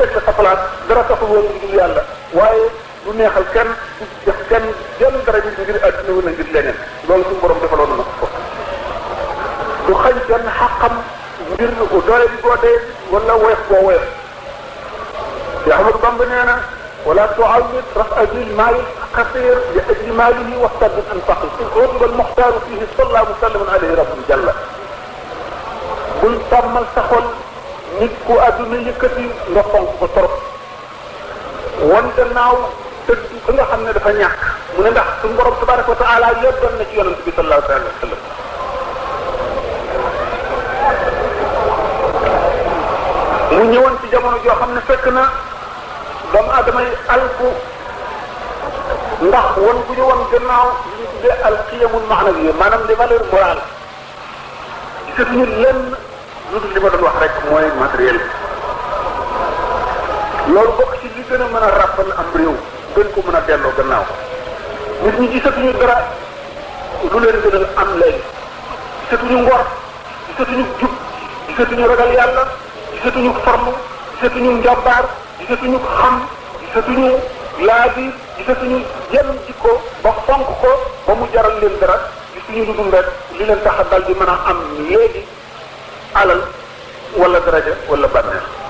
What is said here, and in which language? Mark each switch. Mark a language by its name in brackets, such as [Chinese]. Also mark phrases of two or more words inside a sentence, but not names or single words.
[Wolof] teg sa place dara taxul woon ngir yàlla waaye du neexal kenn du jox kenn jenn daraja ngir àdduna wala ngir leneen loolu suñu borom defaloon na ko du xañ kenn xaqam ngir doole bi boo dee wala woyof boo woyof te Ahmadou Bamba nee na [Arabic] ولا تعود رفع ذي المال القصير لأجل ماله واحتد عن فقير إذ غضب المختار فيه صلى الله وسلم عليه رب جل [Wolof] bul tàmmal sa xol nit ku àdduna yëkkati nga fonk ko trop wan gannaaw tëdd ka nga xam ne dafa ñàkk mu ne ndax suñu borom [Arabic] تبارك وتعالى [Wolof] yóbban na ci yonent bi [Arabic] صلى الله عليه وسلم [Wolof] mu ñëwoon ci jamono joo xam ne fekk na doomu aadama yi alku ndax wan bu ñu wan gannaaw li ñu tuddee [Arabic] القيم المعنوية [Wolof] maanaam [French] les valeurs morales [Wolof] gisatuñu lenn lu dul li ma doon wax rek mooy matériel loolu bokk ci li gën a mën a ràppal am réew gën ko mën a delloo gannaaw nit ñi gisatuñu dara lu leen gënal am léegi gisatuñu ngor gisatuñu jub gisatuñu ragal yàlla gisatuñu forme gisatuñu njàmbaar gisatuñu xam gisatuñu laabi gisatuñu yenn jikko ba fonk ko ba mu jaral leen dara gisuñu lu dul rek li leen tax a dal di mën a am léegi alal wala daraja wala bànneex